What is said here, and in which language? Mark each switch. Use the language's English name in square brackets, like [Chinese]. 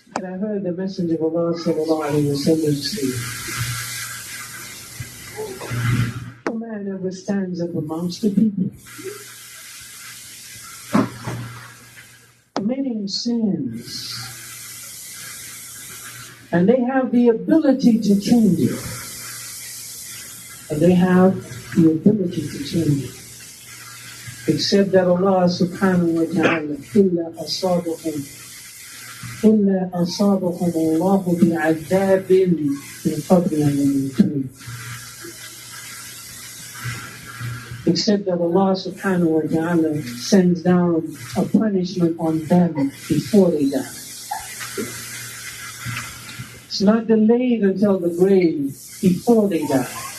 [English] And I heard the Messenger of Allah sallallahu alayhi wa sallam say, no man ever stands up amongst the people committing sins, and they have the ability to change it. And they have the ability to change it. Except that Allah subhanahu wa ta'ala, [Arabic] إِلَّا أَصَابَهُمُ اللَّهُ بِعَذَابٍ مِنْ قَبْلِ أَنْ يَمُوتُوا. [English] Except that Allah subhanahu wa ta'ala sends down a punishment on them before they die. It's not delayed until the grave, before they die.